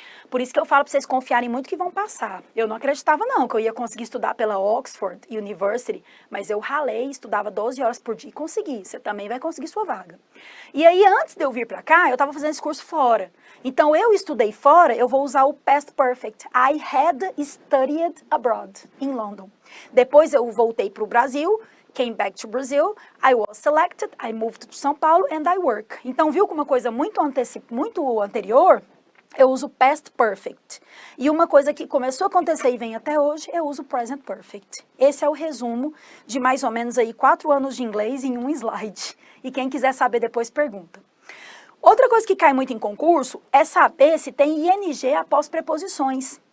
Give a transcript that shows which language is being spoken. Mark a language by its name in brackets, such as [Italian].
[Portuguese] Por isso que eu falo para vocês confiarem muito que vão passar. Eu não acreditava, não, que eu ia conseguir estudar pela Oxford University, mas eu ralei, estudava 12 horas por dia e consegui. Você também vai conseguir sua vaga. E aí, antes de eu vir para cá, eu estava fazendo esse curso fora. Então, eu estudei fora, eu vou usar o past perfect. [English] I had studied abroad, in London. [Portuguese] Depois, eu voltei para o Brasil, [English] came back to Brazil, I was selected, I moved to São Paulo and I work. [Portuguese] Então, viu que uma coisa muito anterior, eu uso past perfect. E uma coisa que começou a acontecer e vem até hoje, eu uso present perfect. Esse é o resumo de mais ou menos aí 4 anos de inglês em um slide. E quem quiser saber depois pergunta. Outra coisa que cai muito em concurso é saber se tem ing após preposições.